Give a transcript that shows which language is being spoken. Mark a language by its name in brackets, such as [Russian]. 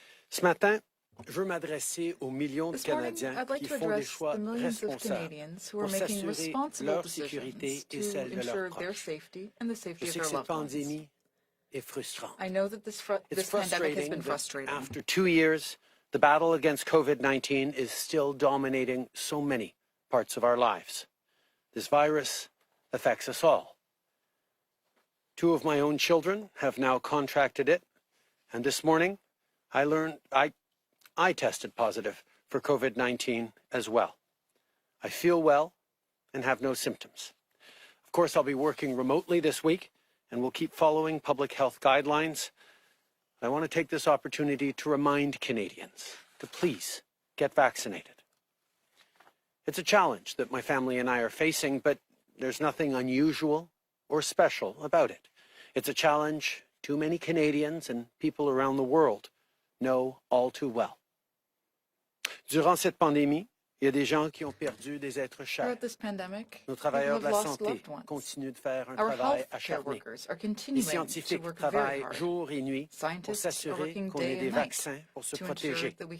[French] Ce matin, je veux m'adresser aux millions de Canadiens qui font des choix responsables pour s'assurer leur sécurité et celle de leurs proches. Je sais que cette pandémie est frustrante. [English] It's frustrating that after 2 years, the battle against COVID-19 is still dominating so many parts of our lives. This virus affects us all. 2 of my own children have now contracted it, and this morning I learned I tested positive for COVID-19 as well. I feel well and have no symptoms. Of course, I'll be working remotely this week, and we'll keep following public health guidelines. I want to take this opportunity to remind Canadians to please get vaccinated. It's a challenge that my family and I are facing, but there's nothing unusual or special about it. It's a challenge too many Canadians and people around the world know all too well. [French] Durant cette pandémie, il y a des gens qui ont perdu des êtres chers. Nos travailleurs de la santé continuent de faire un travail acharné. Les scientifiques travaillent jour et nuit pour s'assurer qu'on ait des vaccins pour se protéger.